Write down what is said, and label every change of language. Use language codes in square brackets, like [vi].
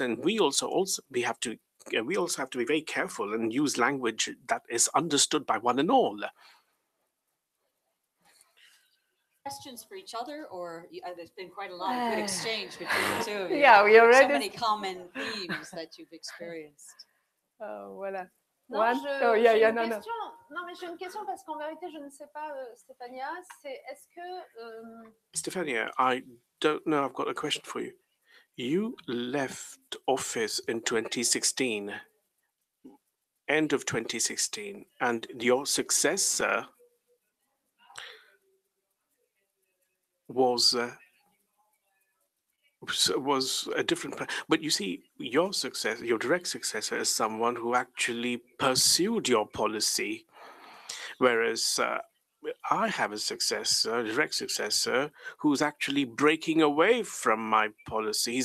[en] And we also have to be very careful and use language that is understood by one and all. Questions for each other, or there's been quite a lot of good exchange between the two of you. Yeah, we already. So many common themes that you've experienced. [fr] Voilà. Non, j'ai une question parce qu'en vérité, je ne sais pas, Stefania, c'est est-ce que... [en] Stefania, I don't know, I've got a question for you. You left office in 2016, end of 2016, and your successor was a different, but you see, your direct successor is someone who actually pursued your policy, whereas I have a direct successor, who's actually breaking away from my policy.